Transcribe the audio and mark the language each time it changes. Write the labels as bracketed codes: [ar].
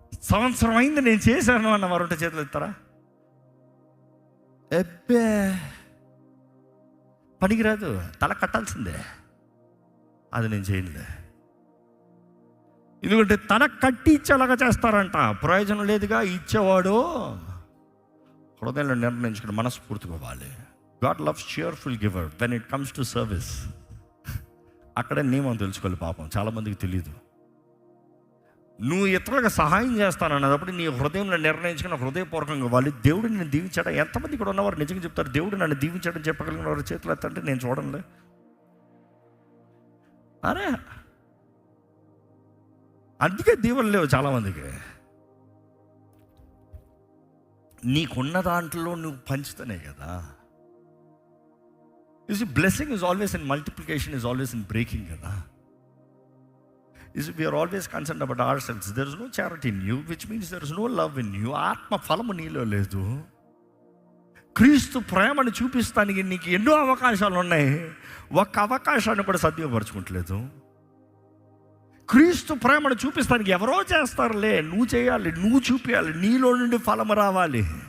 [te] సంవత్సరం అయింది నేను చేశాను అన్న వారు చేతులు ఎత్తారా? ఎబ్బే పనికిరాదు, తల కట్టాల్సిందే, అది నేను చేయనులే. ఎందుకంటే తన కట్టి ఇచ్చేలాగా చేస్తారంట, ప్రయోజనం లేదుగా. ఇచ్చేవాడు హృదయంలో నిర్ణయించుకుని మనస్ఫూర్తిగా ఇవ్వాలి. [en] God loves cheerful giver when it comes to service. [te] అక్కడే నియమం తెలుసుకోవాలి. పాపం చాలామందికి తెలియదు. నువ్వు ఇతరులకు సహాయం చేస్తానన్నప్పుడు నీ హృదయంలో నిర్ణయించుకుని హృదయపూర్వకంగా ఇవ్వాలి. దేవుడు నేను దీవించాడా? ఎంతమంది ఇక్కడ ఉన్నవారు నిజంగా చెప్తారు దేవుడు నన్ను దీవించాడని చెప్పగలిగిన వారి చేతులు ఎత్తంటే నేను చూడంలే. అరే అందుకే దీవెనలు లేవు చాలామందికి. నీకున్న దాంట్లో నువ్వు పంచుతానే కదా. [en] Blessing is always in multiplication, is always in breaking కదా. We are always concerned about ourselves. There is no charity in you, which means there is no love in you. [te] ఆత్మ ఫలము నీలో లేదు. క్రీస్తు ప్రేమను చూపిస్తానికి నీకు ఎన్నో అవకాశాలు ఉన్నాయి, ఒక్క అవకాశాన్ని కూడా సద్వినియోగపరచుకుంటలేదు. క్రీస్తు ప్రేమను చూపిస్తానికి ఎవరో చేస్తారులే, నువ్వు చేయాలి, నువ్వు చూపించాలి, నీలో నుండి ఫలము రావాలి.